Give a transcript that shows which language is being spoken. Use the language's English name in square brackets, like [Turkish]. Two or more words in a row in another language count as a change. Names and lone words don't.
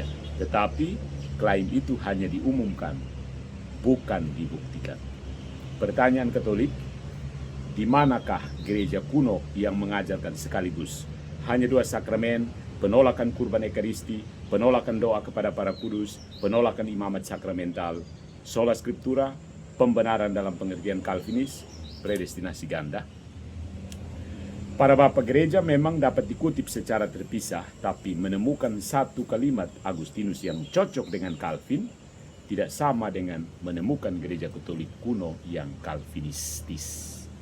[Indonesian] Tetapi klaim itu hanya diumumkan, bukan dibuktikan. Pertanyaan Katolik, di manakah gereja kuno yang mengajarkan sekaligus hanya dua sakramen, penolakan kurban ekaristi, penolakan doa kepada para kudus, penolakan imamat sakramental, [Latin] sola scriptura, [Indonesian] pembenaran dalam pengertian Calvinis, predestinasi ganda? Para Bapak Gereja memang dapat dikutip secara terpisah, tapi menemukan satu kalimat Agustinus yang cocok dengan Calvin tidak sama dengan menemukan gereja Katolik kuno yang Calvinistis.